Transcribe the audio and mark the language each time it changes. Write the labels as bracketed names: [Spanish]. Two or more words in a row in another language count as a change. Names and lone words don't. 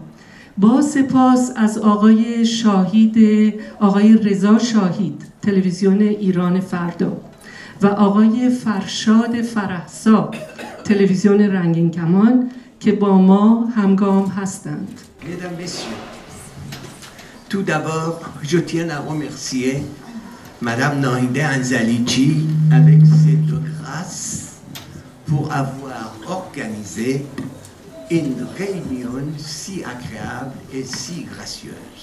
[Persian] با سپاس از آقای رضا شاهید، تلویزیون ایران فردا، و آقای فرشاد فرحسا، تلویزیون رنگین کمان که با ما همگام هستند. [French] Mesdames, Messieurs, tout d'abord, je tiens à remercier Madame Nahide Anzalichi avec cette grâce pour avoir organisé une réunion si agréable et si gracieuse.